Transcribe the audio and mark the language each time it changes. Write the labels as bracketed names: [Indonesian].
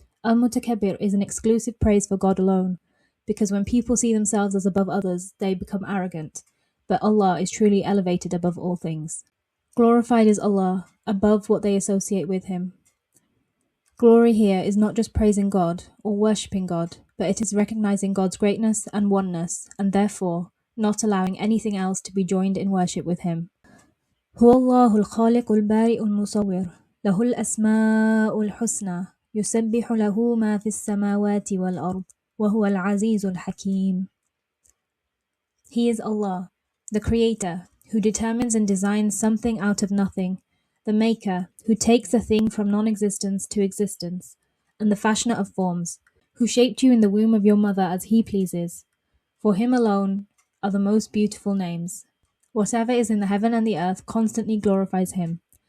[English] Al-Mutakabbir is an exclusive praise for God alone, because when people see themselves as above others, they become arrogant, but Allah is truly elevated above all things. Glorified is Allah, above what they associate with Him. Glory here is not just praising God or worshipping God, but it is recognizing God's greatness and oneness, and therefore not allowing anything else to be joined in worship with Him. [Arabic] هو الله الخالق البارئ المصور له الأسماء الحسنى يسبح له ما في السماوات والأرض وهو العزيز الحكيم. [English] He is Allah, the Creator, who determines and designs something out of nothing, the Maker, who takes a thing from non-existence to existence, and the fashioner of forms, who shaped you in the womb of your mother as He pleases. For Him alone are the most beautiful names. Whatever is in the heaven and the earth constantly glorifies Him.